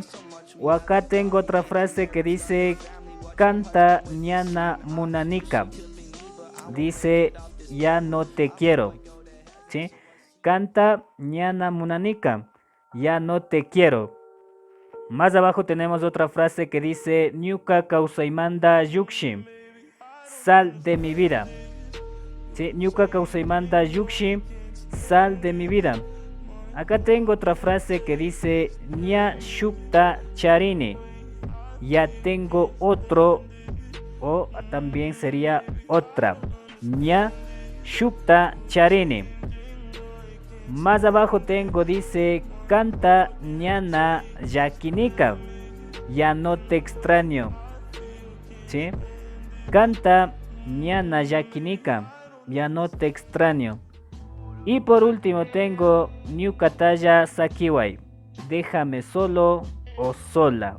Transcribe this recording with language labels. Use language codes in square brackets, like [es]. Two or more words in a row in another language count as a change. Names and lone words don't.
[es] O acá tengo otra frase que dice [qu] canta ñana munanika, [es] dice ya no te quiero, ¿sí? [qu] Canta ñana munanika, [es] ya no te quiero. Más abajo tenemos otra frase que dice [qu] Ñuka kausaimanda yukshin, [es] sal de mi vida. ¿Sí? [qu] Ñuka kausaimanda yukshin, [es] sal de mi vida. Acá tengo otra frase que dice [qu] ña shukta charini, [es] ya tengo otro, o también sería otra. [qu] Ña shukta charini. [es] Más abajo tengo dice [qu] canta ñana yakinika, [es] ya no te extraño, ¿sí? [qu] Canta ñana yakinika, [es] ya no te extraño. Y por último tengo [qu] Ñukataya Sakiwai, [es] déjame solo o sola.